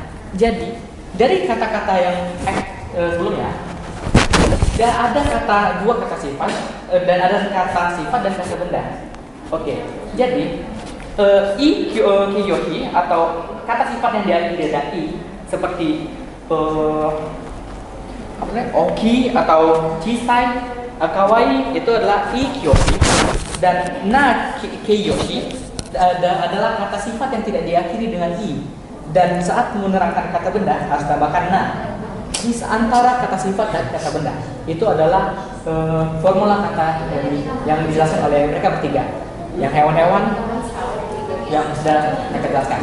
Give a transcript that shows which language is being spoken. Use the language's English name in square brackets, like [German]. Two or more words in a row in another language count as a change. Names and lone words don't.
[Indonesian] Jadi dari kata-kata yang sebelumnya, ada dua kata sifat dan ada kata sifat dan kata benda. Oke. Jadi kiyohi atau kata sifat yang diakhiri dengan i seperti oki atau chisai, kawaii itu adalah [Japanese] い形容詞, [Indonesian] dan [Japanese] な形容詞 [Indonesian] adalah kata sifat yang tidak diakhiri dengan i, dan saat menerangkan kata benda harus tambahkan na. Di antara kata sifat dan kata benda itu adalah formula kata yang dijelaskan oleh mereka bertiga, yang hewan-hewan yang sudah mereka jelaskan.